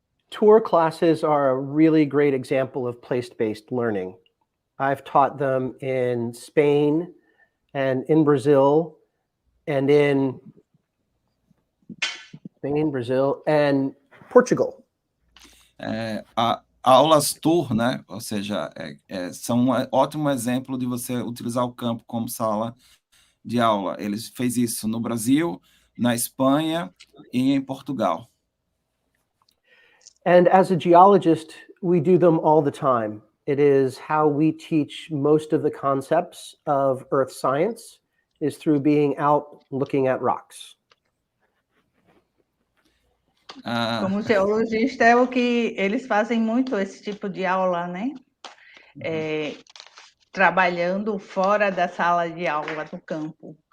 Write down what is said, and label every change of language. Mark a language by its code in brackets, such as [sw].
[en] Tour classes are a really great example of place-based learning. I've taught them in Spain and in Brazil and in Spain, Brazil, and Portugal. [pt] Aulas tour, né? Ou seja, são um ótimo exemplo de você utilizar o campo como sala de aula. Ele fez isso no Brasil, na Espanha e em Portugal. [en] And as a geologist, we do them all the time. It is how we teach most of the concepts of earth science, is through being out looking at rocks. [pt] Como geologista, é o que eles fazem muito esse tipo de aula, né? Trabalhando fora da sala de aula do campo.